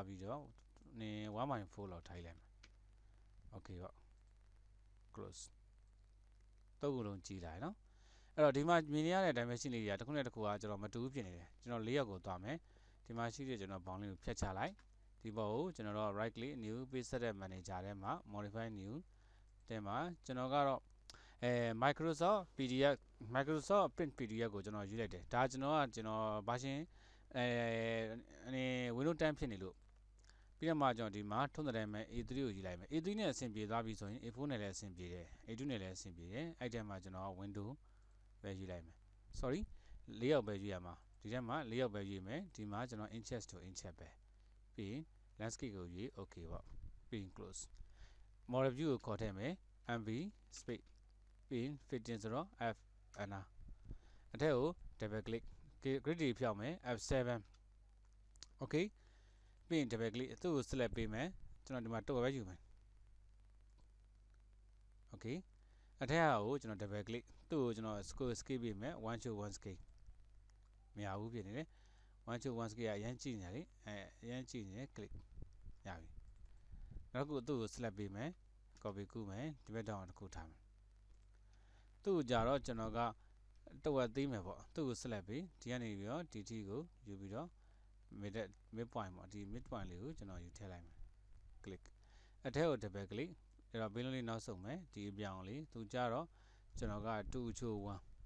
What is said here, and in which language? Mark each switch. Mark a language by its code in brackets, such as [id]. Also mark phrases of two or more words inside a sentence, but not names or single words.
[my] ပြီးတော့1/4 လောက်ထားလိုက်မယ် okay ပေါ့ close တော့ခုလုံးကြည့်လိုက်เนาะအဲ့တော့ဒီမှာမြင်နေရတဲ့ dimension လေးတွေကတစ်ခုနဲ့တစ်ခုကကျွန်တော်မတူဘူးဖြစ်နေတယ်ကျွန်တော်၄ရောက်ကိုသွားမယ်ဒီမှာရှိတဲ့ကျွန်တော်ဘောင်းလေးကိုဖြတ်ချ လိုက်ဒီဘောကိုကျွန်တော်တို့ [en] right click new page set manager [my] ထဲမှာ [en] modify new [my] တဲ့မှာကျွန်တော်ကတော့Microsoft Print PDF ကိုကျွန်တော်ယူလိုက်တယ်ဒါကျွန်တော် version Windows 10ဖြစ်နေလို့ပြီးတော့မှကျွန်တော်ဒီမှာထုံးတဲ့မဲ့ A3 ကိုယူလိုက်မယ် A3 နဲ့အဆင်ပြေသွားပြီဆိုရင် A4 နဲ့လည်းအဆင်ပြေတယ် A2 နဲ့လည်းအဆင်ပြေတယ်အဲ့ထဲမှာကျွန်တော် Windows ပဲယူလိုက်မယ် sorry ၄ယောက်ပဲယူရမှာဒီထဲမှာ၄ယောက်ပဲယူမယ်ဒီမှာကျွန်တော် [en] inches to inches [my] ပဲ ပြီးရင် landscape ကိုယူ okay ပေါ့ပြီးရင် [en] close model view [my] ကိုခေါ်ထည့်မယ် [en] MV space [my] ပြီးရင် fitting ဆိုတော့ [en] F enter [my] အထက်ကို [en] double click grid [my] တွေဖြောက်မယ် [en] F7 okay [my] ပြီးရင် [en] double click [my] သူ့ကို select ပေးမယ်ကျွန်တော်ဒီမှာတော့ပဲယူမယ် okay အထက်ကကိုကျွန်တော် [en] double click [my] သူ့ကိုကျွန်တော် scale ပေးမယ် [en] 1 to 1 scale [my] မရဘူးဖြစ်နေတယ် [en] 1 to 1 scale [my] ကအ ရင်ကြည့်နေတယ်လေအရင်ကြည့်နေတယ် click ရပြီနောက်တစ်ခုသူ့ကို select ပေးမယ် copy ကူးမယ်ဒီဘက်တောင်တစ်ခုထားမယ်သူ့ကိုကြတော့ကျွန်တော်ကတော့ဝက်သေးမယ်ပေါ့သူ့ကို select ပေးဒီကနေပြီးတော့ DT ကိုယူပြီးတော့ [en] mid point [my] ပေါ့ဒီ [en] mid point [my] လေးကိုကျွန်တော်ယူထည့်လိုက်မယ် click အထက်ကို [en] double click [my] အဲ့တော့ဘေးလုံးလေးနောက်ဆုတ်မယ်ဒီအပြောင်လေးသူကြတော့ကျွန်တော်က2 to 1